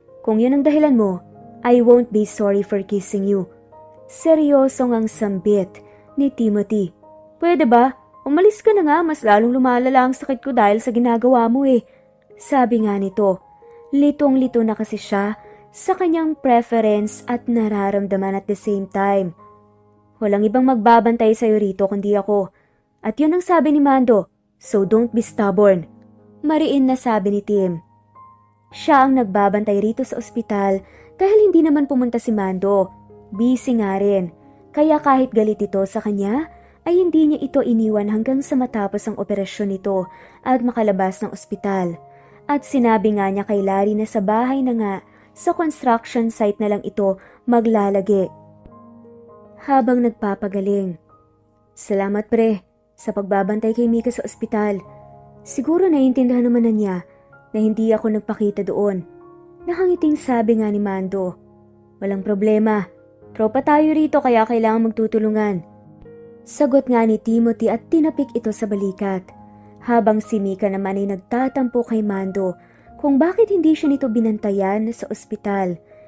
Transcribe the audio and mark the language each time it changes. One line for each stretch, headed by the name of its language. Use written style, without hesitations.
Filipino: Kung yun ang dahilan mo,
English: I won't be sorry for kissing you.
Filipino: Seryosong ang sambit ni Timothy. Pwede ba? Umalis ka na nga, mas lalong lumalala ang sakit ko dahil sa ginagawa mo eh. Sabi nga nito. Litong-lito na kasi siya sa kanyang preference at nararamdaman
English: at the same time.
Filipino: Walang ibang magbabantay sa'yo rito kundi ako. At yun ang sabi ni Mando,
English: so don't be stubborn.
Filipino: Mariin na sabi ni Tim. Siya ang nagbabantay rito sa ospital dahil hindi naman pumunta si Mando. Busy nga rin. Kaya kahit galit ito sa kanya, ay hindi niya ito iniwan hanggang sa matapos ang operasyon nito at makalabas ng ospital. At sinabi nga niya kay Larry na sa bahay na nga, sa construction site na lang ito maglalagi. Habang nagpapagaling. Salamat pre, sa pagbabantay kay Mika sa ospital. Siguro naiintindihan naman na niya na hindi ako nagpakita doon. Nakangiting sabi nga ni Mando. Walang problema, tropa tayo rito kaya kailangan magtutulungan. Sagot nga ni Timothy at tinapik ito sa balikat. Habang si Mika naman ay nagtatampo kay Mando kung bakit hindi siya nito binantayan sa ospital.